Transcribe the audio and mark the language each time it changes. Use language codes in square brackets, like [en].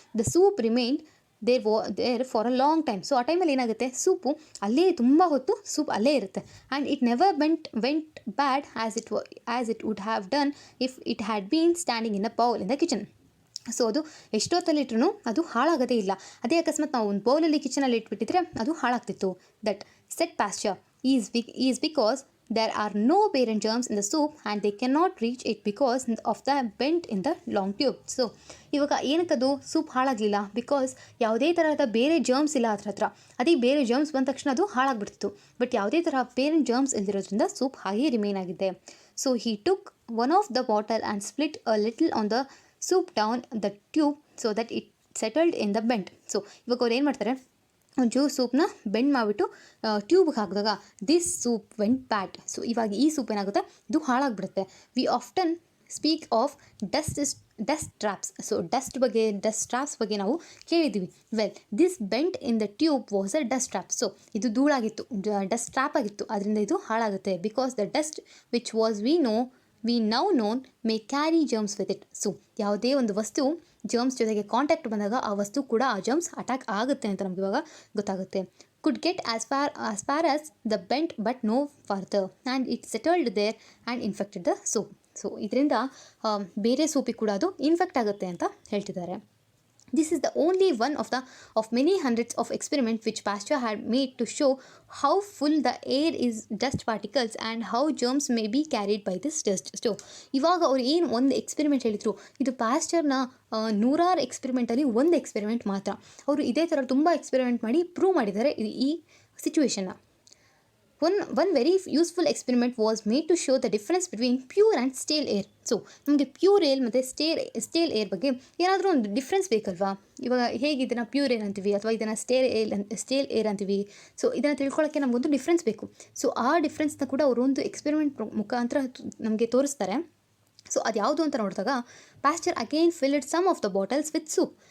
[en] The soup remained there for a long time. [kn] So ಆ ಟೈಮಲ್ಲಿ ಏನಾಗುತ್ತೆ, ಸೂಪು ಅಲ್ಲೇ ತುಂಬ ಹೊತ್ತು ಸೂಪ್ ಅಲ್ಲೇ ಇರುತ್ತೆ. [en] And it never went bad as it would have done if it had been standing in a bowl in the kitchen. [kn] So ಅದು ಎಷ್ಟೊತ್ತಲ್ಲಿಟ್ರೂ ಅದು ಹಾಳಾಗೋದೇ ಇಲ್ಲ. ಅದೇ ಅಕಸ್ಮಾತ್ ನಾವು ಒಂದು ಬೌಲಲ್ಲಿ ಕಿಚನಲ್ಲಿ ಇಟ್ಬಿಟ್ಟಿದ್ರೆ ಅದು ಹಾಳಾಗ್ತಿತ್ತು. [en] That set Pasteur is because there are no parent germs in the soup and they cannot reach it because of the bend in the long tube. [kn] So ಇವಾಗ ಏನಕ್ಕದು ಸೂಪ್ ಹಾಳಾಗಲಿಲ್ಲ, ಬಿಕಾಸ್ ಯಾವುದೇ ಥರದ ಬೇರೆ ಜರ್ಮ್ಸ್ ಇಲ್ಲ ಅದ್ರ ಹತ್ರ. ಅದೇ ಬೇರೆ ಜರ್ಮ್ಸ್ ಬಂದ ತಕ್ಷಣ ಅದು ಹಾಳಾಗ್ಬಿಡ್ತಿತ್ತು, ಬಟ್ ಯಾವುದೇ ಥರ ಪೇರೆಂಟ್ ಜರ್ಮ್ಸ್ ಇಲ್ದಿರೋದ್ರಿಂದ ಸೂಪ್ ಹಾಗೆ ರಿಮೇನ್ ಆಗಿದೆ. So [en] He took one of the bottle and split a little on the soup down the tube so that it settled in the bent. [kn] So ಇವಾಗ ಅವ್ರು ಏನು ಮಾಡ್ತಾರೆ, ಒಂಚೂರು ಸೂಪ್ನ ಬೆಂಡ್ ಮಾಡಿಬಿಟ್ಟು ಟ್ಯೂಬ್ಗೆ ಹಾಕಿದಾಗ [en] This soup went bad. [kn] So ಇವಾಗ ಈ soup ಏನಾಗುತ್ತೆ, ಇದು ಹಾಳಾಗಿಬಿಡುತ್ತೆ. [en] We often speak of dust traps. [kn] So dust traps ಬಗ್ಗೆ ನಾವು ಕೇಳಿದ್ದೀವಿ. [en] Well this bent in the tube was a dust trap. [kn] So ಇದು ಧೂಳಾಗಿತ್ತು, ಡಸ್ಟ್ ಟ್ರ್ಯಾಪ್ ಆಗಿತ್ತು, ಅದರಿಂದ ಇದು ಹಾಳಾಗುತ್ತೆ. [en] Because the dust which was we now known may carry germs with it. [kn] So ಯಾವುದೇ ಒಂದು ವಸ್ತು ಜರ್ಮ್ಸ್ ಜೊತೆಗೆ ಕಾಂಟ್ಯಾಕ್ಟ್ ಬಂದಾಗ ಆ ವಸ್ತು ಕೂಡ ಆ ಜರ್ಮ್ಸ್ ಅಟ್ಯಾಕ್ ಆಗುತ್ತೆ ಅಂತ ನಮ್ಗೆ ಇವಾಗ ಗೊತ್ತಾಗುತ್ತೆ. [en] Could get as far as the bent but no further and it settled there and infected the soup. [kn] So ಇದರಿಂದ ಬೇರೆ ಸೂಪಿಗೆ ಕೂಡ ಅದು ಇನ್ಫೆಕ್ಟ್ ಆಗುತ್ತೆ ಅಂತ ಹೇಳ್ತಿದ್ದಾರೆ. [en] This is the only one of many hundreds of experiments which Pasture had made to show how full the air is dust particles and how germs may be carried by this dust. [kn] So ಇವಾಗ ಅವ್ರು ಏನು ಒಂದು experiment ಹೇಳಿದರು, ಇದು ಪ್ಯಾಸ್ಚರ್ನ ನೂರಾರು experimentally ಒಂದು experiment ಮಾತ್ರ. ಅವರು ಇದೇ ಥರ ತುಂಬ ಎಕ್ಸ್ಪೆರಿಮೆಂಟ್ ಮಾಡಿ ಪ್ರೂವ್ ಮಾಡಿದ್ದಾರೆ ಈ ಸಿಚುವೇಶನ್ನ. [en] One very useful experiment was made to show the difference between pure and stale air. [kn] So ನಮಗೆ ಪ್ಯೂರ್ ಏರ್ ಮತ್ತು ಸ್ಟೇಲ್ ಏರ್ ಬಗ್ಗೆ ಏನಾದರೂ ಒಂದು ಡಿಫ್ರೆನ್ಸ್ ಬೇಕಲ್ವಾ? ಇವಾಗ ಹೇಗೆ ಇದನ್ನು ಪ್ಯೂರ್ ಏರ್ ಅಂತೀವಿ ಅಥವಾ ಇದನ್ನು ಸ್ಟೇಲ್ ಏರ್ ಅಂತೀವಿ. ಸೊ ಇದನ್ನು ತಿಳ್ಕೊಳ್ಳೋಕ್ಕೆ ನಮಗೊಂದು ಡಿಫ್ರೆನ್ಸ್ ಬೇಕು. ಸೊ ಆ ಡಿಫ್ರೆನ್ಸ್ನ ಕೂಡ ಅವರು ಒಂದು ಎಕ್ಸ್ಪೆರಿಮೆಂಟ್ ಮುಖಾಂತರ ನಮಗೆ ತೋರಿಸ್ತಾರೆ. ಸೊ ಅದು ಯಾವುದು ಅಂತ ನೋಡಿದಾಗ [en] Pasteur again filled some of the bottles with soup.